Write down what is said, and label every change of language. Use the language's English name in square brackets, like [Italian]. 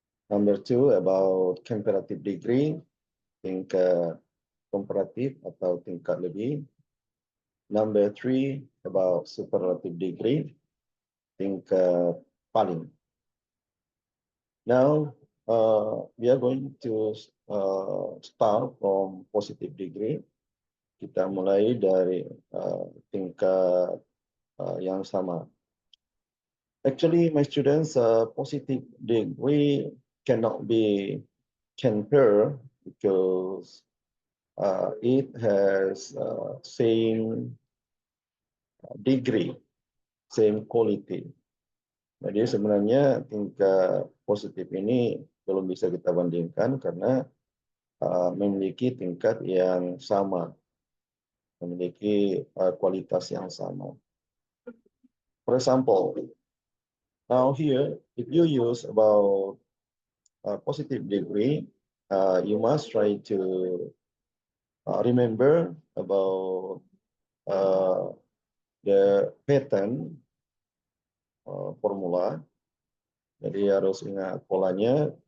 [English] Number 2 about comparative degree, [Indonesian] tingkat komparatif atau tingkat lebih. [English] Number 3 about superlative degree, [Indonesian] tingkat paling. [English] Now, we are going to start from positive degree. [Indonesian] Kita mulai dari tingkat yang sama. [English] Actually, my students, positive degree cannot be compared because it has same degree, same quality. [Indonesian] Jadi sebenarnya tingkat positif ini belum bisa kita bandingkan karena memiliki tingkat yang sama, memiliki kualitas yang sama. [English] For example, now here, if you use about positive degree, you must try to remember about the pattern formula. [Indonesian] Jadi harus ingat polanya.